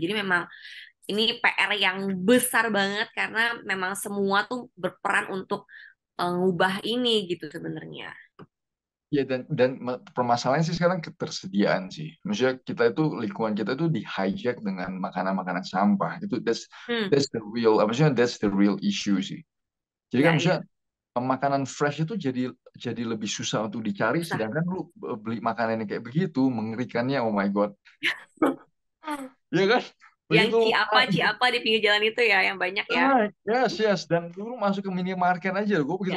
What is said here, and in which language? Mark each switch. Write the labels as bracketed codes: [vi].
[id] Jadi memang ini PR yang besar banget karena memang semua tuh berperan untuk ngubah ini gitu sebenarnya. Ya, dan permasalahannya sih sekarang ketersediaan sih. Maksudnya kita itu lingkungan kita itu di hijack dengan makanan-makanan sampah. Itu Hmm, [en] that's the real, [id] maksudnya [en] that's the real issue sih. [id] Jadi kan ya, maksudnya ya, makanan fresh itu jadi lebih susah untuk dicari, susah. sedangkan lu beli makanan yang kayak begitu, mengerikannya, [en] oh my God. [id] Ya kan? Yang Begitu. Ci apa di pinggir jalan itu ya, yang banyak ya. [en] Ah, yes, yes. [id] Dan dulu masuk ke minimarket aja. Gue begitu